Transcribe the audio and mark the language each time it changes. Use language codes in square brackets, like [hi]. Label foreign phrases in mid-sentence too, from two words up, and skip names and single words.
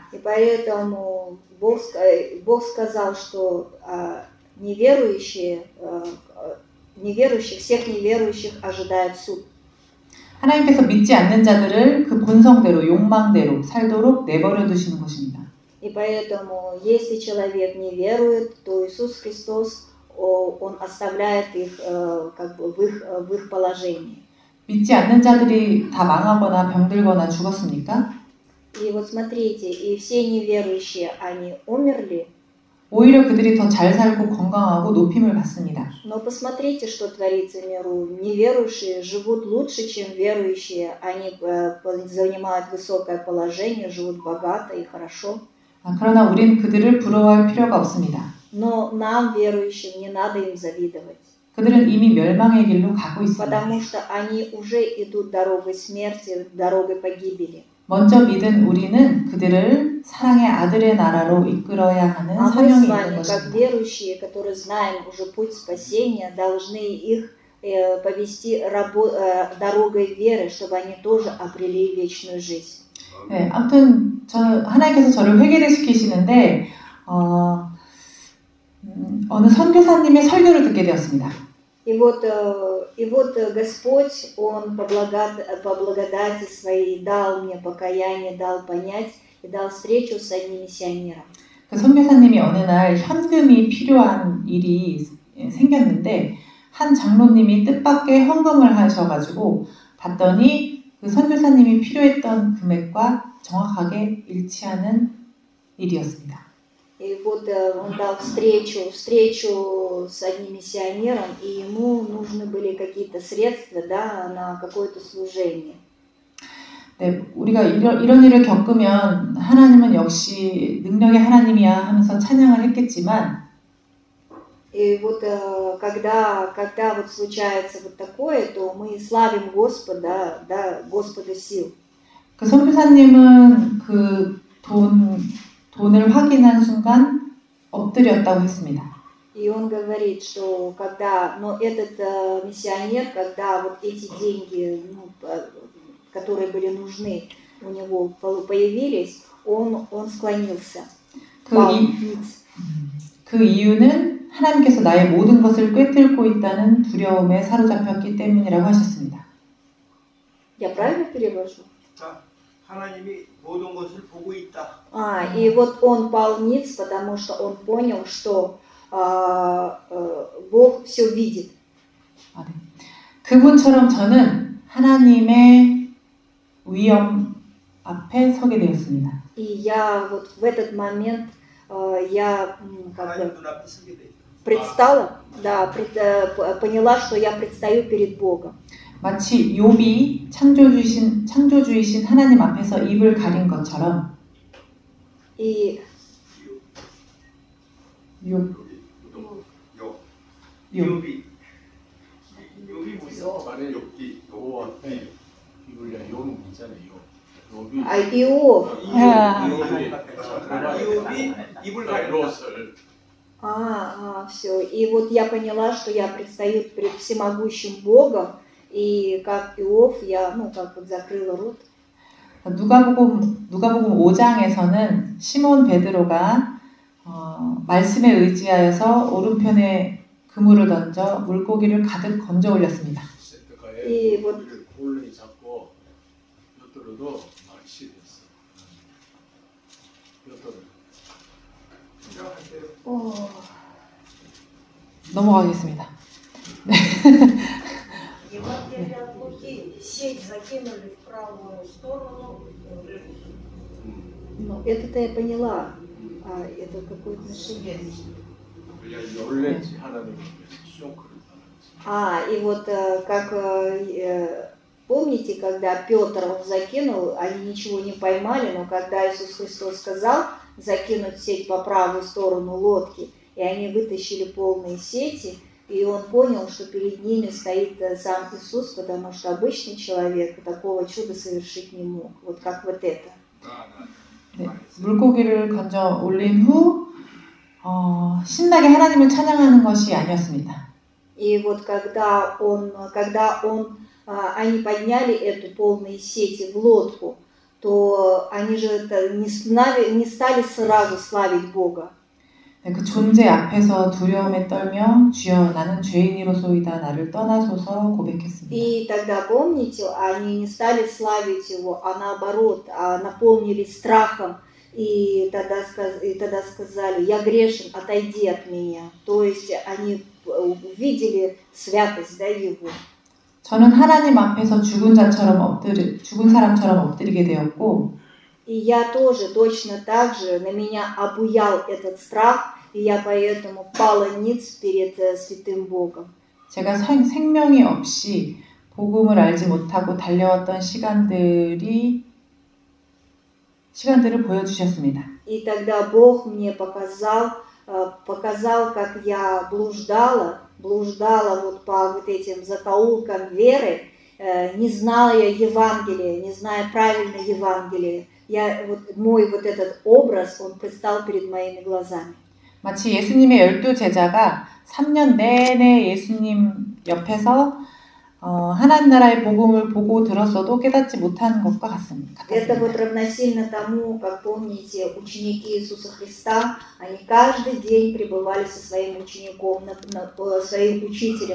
[ru] И поэтому Бог сказал, что всех неверующих ожидает суд. [ko] 하나님께서 믿지 않는 자들을 그 본성대로 욕망대로 살도록 내버려 두시는 것입니다. [ru] И поэтому, если человек не верует, то Иисус Христос, Он оставляет их как бы в их положении. [ko] 믿지 않는 자들이 다 망하거나 병들거나 죽었습니까? [ru] И вот смотрите, и все неверующие, они умерли, [ko] 오히려 그들이 더 잘 살고 건강하고 높임을 받습니다. [ru] но посмотрите, что творится в миру. Неверующие живут лучше, чем верующие. Они занимают высокое положение, живут богато и хорошо. [ko] 그러나 우린 그들을 부러워할 필요가 없습니다. [ru] Но нам, верующим, не надо им завидовать. [ko] 그들은 이미 멸망의 길로 가고 있습니다. [ru] Потому что они уже идут дорогой смерти, дорогой погибели. [ko] 먼저 믿은 우리는 그들을 사랑의 아들의 나라로 이끌어야 하는 [ru] А мы [ko] 사명이 [ru] с [ko] 있는 [ru] вами, как [ko] 것입니다. [ru] верующие, которые знаем уже путь спасения, должны их повести дорогой веры, чтобы они тоже обрели вечную жизнь. [ko] 네, 아무튼 하나님께서 저를 회개를 시키시는데 어느 선교사님의 설교를 듣게 되었습니다. [ru] И вот Господь, Он по благодати Своей дал мне покаяние, дал понять и дал встречу с одним миссионером. [ko] 그 선교사님이 어느 날 현금이 필요한 일이 생겼는데 한 장로님이 뜻밖의 헌금을 하셔가지고 봤더니 그 선교사님이 필요했던 금액과 정확하게 일치하는 일이었습니다. [ru] И вот он дал встречу с одним миссионером, и ему нужны были какие-то средства, да, на какое-то служение. [ko] 네, 우리가 이런 일을 겪으면 하나님은 역시 능력의 하나님이야 하면서 찬양을 했겠지만 [ru] И вот когда вот случается вот такое, то мы славим Господа, да, Господа сил. [ko] 그 선교사님은 그 돈을 확인한 순간 엎드렸다고 했습니다. [ru] И он говорит, что но этот миссионер, когда вот эти деньги, которые были нужны, у него появились, он склонился. [ko] 그 이유는 하나님께서 나의 모든 것을 꿰뚫고 있다는 두려움에 사로잡혔기 때문이라고 하셨습니다. [ru] Я правильно перевожу? [ko] 자, 하나님이 모든 것을 보고 있다. [ru] И вот он пал ниц, потому что он понял, что Бог все видит. [ko] 네. 그분처럼 저는 하나님의 위엄 앞에 서게 되었습니다. [ru] И я вот в этот момент я [ko] 하나님 눈앞에 서게 돼. [ru] предстала, да, поняла, что я предстаю перед Богом. [ko] 마치 욥이 창조주이신 하나님 앞에서 입을 가린 것처럼 [ru] И [ko] 욥이 무슨 말에 요한테 비블리아 욥 있잖아요. 욥이 [ru] Иов. [ko] 욥이 입을 가린 것을 [ru] Все. И вот я поняла, что я предстаю перед всемогущим Богом, и как Иов, я, как вот закрыла рот. [ko] 누가복음 5장에서는 시몬 베드로가 말씀에 의지하여서 오른편에 그물을 던져 물고기를 가득 건져 올렸습니다. 이 볼을 잡고 엿들어도 맛이 됐어. 넘어가겠습니다. 네. [ru] Евангелие от Луки, сеть закинули в правую сторону. Ну, это-то я поняла. Это какое отношение? [ko] 놀랬지 하나님이 쇼크를 [ru] И вот как помните, когда Петр закинул, они ничего не поймали, но когда Иисус Христос сказал закинуть сеть по правую сторону лодки, и они вытащили полные сети, и он понял, что перед ними стоит сам Иисус, потому что обычный человек такого чуда совершить не мог. Вот как вот это. [ko] 네, 물고기를 건져 올린 후 신나게 하나님을 찬양하는 것이 아니었습니다. [ru] И вот когда они подняли эту полные сети в лодку, то они же не стали сразу славить Бога. [ko] 그 존재 앞에서 두려움에 떨며 주여 나는 죄인이로소이다 나를 떠나소서 고백했습니다. [ru] И тогда, помните, они не стали славить его, а наоборот, наполнились страхом. И тогда сказали, я грешен, отойди от меня. То есть они увидели святость, да, его. [ko] 저는 하나님 앞에서 죽은 사람처럼 엎드리게 되었고, [ru] И я тоже точно так же, на меня обуял этот страх, и я поэтому пала ниц перед святым Богом. [ko] 제가 생명이 없이 복음을 알지 못하고 달려왔던 시간들을 보여주셨습니다. [ru] И тогда Бог мне показал, как я блуждала вот по вот этим закоулкам веры, не зная Евангелия, не зная правильно Евангелия. Мой вот этот образ, он предстал перед моими глазами. [ko] 마치 예수님의 12제자가 3년 내내 예수님 옆에서 하나님 나라의 복음을 보고 들었어도 깨닫지 못하는 것과 같습니다. [ru] Это вот равносильно тому, как помните, ученики Иисуса Христа, они каждый день пребывали со своим учеником, своим учителем.